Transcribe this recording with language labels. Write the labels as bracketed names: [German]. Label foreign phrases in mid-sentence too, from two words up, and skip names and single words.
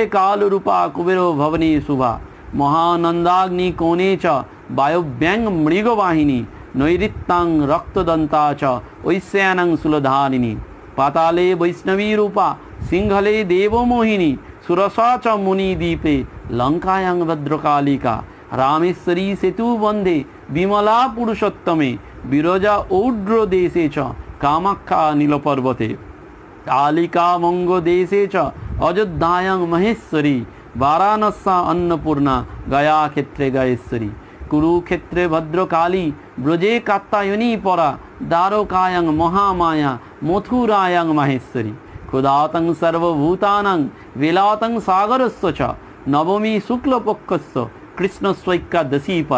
[Sanskrit] কালরূপা কুবের ভবনে শুভা মহানন্দাগ্নি কোণে চ বায়ব্যাং মৃগবাহিনী নৈরিত্যাং রক্তদন্তা চ ঐশ্যানং সুলধারিণী পাতালে বৈষ্ণবী রূপা সিংহলে দেবমোহিনী সুরসা চ মুনিদ্বীপে লঙ্কায়াং ভদ্রকালিকা রামেশ্বরী সেতু বন্ধে বিমলা পুরুষোত্তমে বিরজা ঔড্র দেশে চ কামাখ্যা নীলপর্বতে কালিকা মঙ্গ দেশে চ অযোধ্যায়াং মহেশ্বরী বারাণস্যা অন্নপূর্ণা গয়া ক্ষেত্রে গয়েশ্বরী কুরুক্ষেত্রে ভদ্রকালী ব্রজে কাত্তায়নী পরা দ্বারকায়াং মহামায়া মথুরায়াং মহেশ্বরী ক্ষুধাতং সর্বভূতানাং বেলাতং সাগরস্য চ নবমী শুক্লপক্ষস্য কৃষ্ণস্বৈকাদশী পরা